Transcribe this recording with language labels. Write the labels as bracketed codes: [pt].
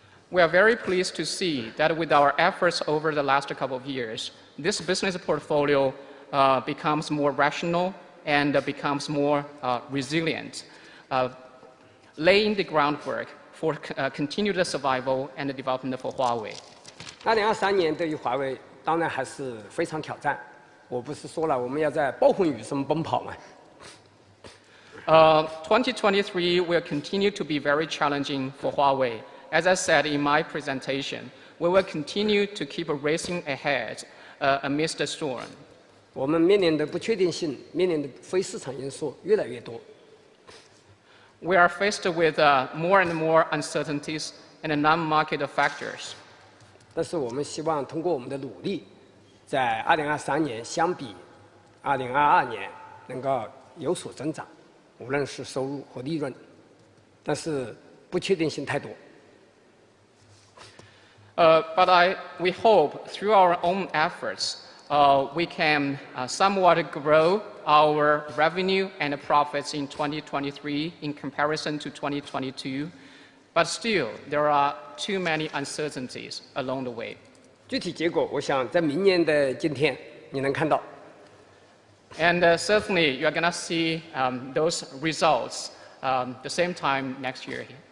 [en] We are very pleased to see that with our efforts over the last couple of years, this business portfolio becomes more rational and becomes more resilient, laying the groundwork for continued survival and development for Huawei. [zh] 2023年对于华为当然还是非常挑战。我不是说了我们要在暴风雨中奔跑吗 [en] ？2023 will continue to be very challenging for Huawei. As I said in my presentation, we will continue to keep racing ahead amidst the storm. [zh] 我们面临的不确定性，面临的非市场因素越来越多。 [en] We are faced with more and more uncertainties and non-market factors. [zh] 但是我们希望通过我们的努力，在2023年相比2022年能够有所增长，无论是收入和利润。但是不确定性太多。 [en] But we hope through our own efforts, we can somewhat grow our revenue and profits in 2023 in comparison to 2022. But still, there are too many uncertainties along the way. [zh] 具体结果，我想在明年的今天你能看到。 [en] And certainly, you're gonna see those results the same time next year.